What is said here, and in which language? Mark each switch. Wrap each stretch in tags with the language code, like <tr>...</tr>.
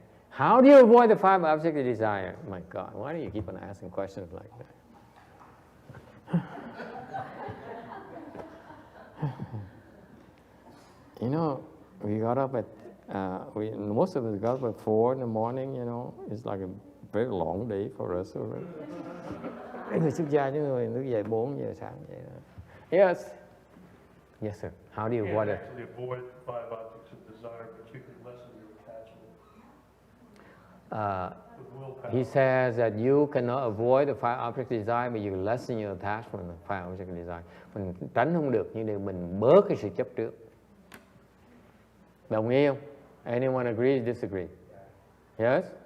<en>How do you avoid the five objects of desire? My God, why do you keep on asking questions like that? You know, we got up at, most of us got up at 4 in the morning, you know. It's like a very long day for us.</en> <vi>Người xuất gia chứ người thức dậy 4 giờ sáng vậy đó.</vi> <en>Yes. Yes, sir. How do you avoid it? Actually avoid five objects of desire, but you can lessen your attachment. With willpower. He says that you cannot avoid the five objects of desire, but you can lessen your attachment to five objects of desire.</en> <vi>Mình tránh không được, nhưng để mình bớt cái sự chấp trước. Đồng ý không?</vi> <en>Anyone agree or disagree? Yes?</en>